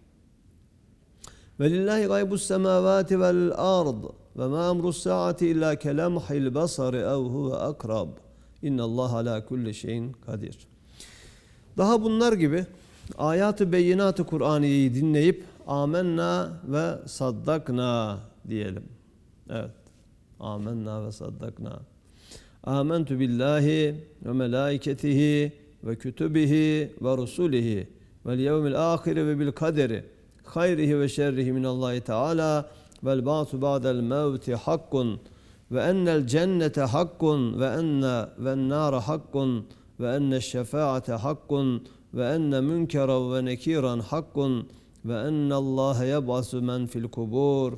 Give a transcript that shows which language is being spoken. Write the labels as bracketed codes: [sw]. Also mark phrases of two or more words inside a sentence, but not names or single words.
[ar] وَلِلَّهِ غَيْبُ السَّمَاوَاتِ وَالْأَرْضِ وَمَا أَمْرُ السَّاعَةِ إِلَّا كَلَمْحِ الْبَصَرِ اَوْ هُوَ أَقْرَبُ اِنَّ اللّٰهَ عَلَى كُلِّ شَيْءٍ قَدِيرٌ. [tr] Daha bunlar gibi ayat-ı beyinat-ı Kur'aniyeyi dinleyip [ar] آمنا وصدقنا [tr] diyelim. [ar] Evet. آمنا وصدقنا. آمنت بالله وملائكته وكتبه ورسله واليوم الآخر وبالقدر خيره وشره من الله تعالى والبعث بعد الموت حق وأن الجنة حق وأن النار حق وأن الشفاعة حق وأن منكرا ونكيرا حق وأن الله يبعث من في القبور.